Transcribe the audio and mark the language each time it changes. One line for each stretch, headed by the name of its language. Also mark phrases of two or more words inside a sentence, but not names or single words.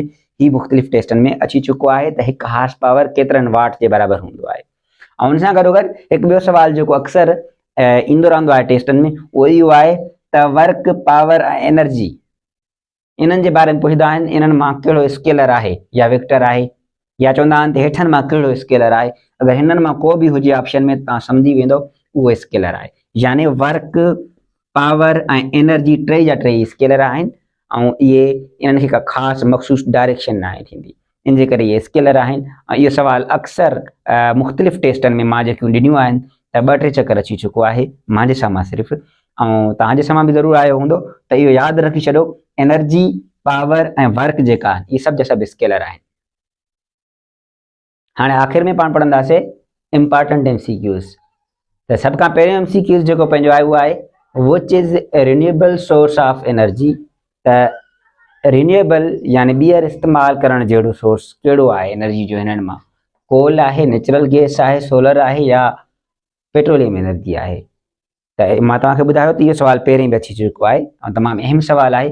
Sindhi: ही मुख़्तलिफ़ टेस्टनि में अची चुको आहे त हिकु
English: horse power
Sindhi: केतिरनि वाट जे बराबरि हूंदो आहे। ऐं हुन सां गॾोगॾु हिकु ॿियो सुवाल जेको अक्सर ईंदो रहंदो आहे टेस्टनि में, उहो इहो आहे त वर्क, पावर ऐं एनर्जी इन्हनि जे बारे में पुछंदा आहिनि, इन्हनि मां कहिड़ो स्केलर आहे या वेक्टर आहे, या चवंदा आहिनि त हेठनि मां कहिड़ो स्केलर आहे। अगरि हिननि मां को बि हुजे ऑप्शन में तव्हां सम्झी वेंदो उहो स्केलर आहे। यानी वर्क, पावर ऐं एनर्जी टे जा टे स्केलर आहिनि ऐं इन्हनि खे का ख़ासि मख़सूस डायरेक्शन न आहे थींदी, इन जे करे इहे स्केलर आहिनि। ऐं इहो सुवाल अक्सर मुख़्तलिफ़ टेस्टनि में मां जेकियूं ॾिनियूं आहिनि त 2-3 चकर अची चुको आहे मुंहिंजे साम्हूं सिर्फ़ु, ऐं तव्हांजे साम्हूं बि ज़रूरु आयो हूंदो। त इहो यादि रखी छॾो, एनर्जी, पावर ऐं वर्क जेका आहिनि इहे सभु जा सभु स्केलर आहिनि। हाणे आख़िर में पाण पढ़ंदासीं
English: important MCQs.
Sindhi: त सभ खां पहिरियों MCQs जेको पंहिंजो आहे उहो आहे
English: which is renewable source of energy.
Sindhi: त रिन्यूएबल यानी ॿीहर इस्तेमालु करण जहिड़ो सोर्स कहिड़ो आहे एनर्जी जो? हिननि मां कोल आहे,
English: natural gas
Sindhi: आहे, सोलर आहे या
English: petroleum energy
Sindhi: आहे? त मां तव्हांखे ॿुधायो त इहो सुवाल पहिरीं बि अची चुको आहे ऐं तमामु अहम सुवाल आहे।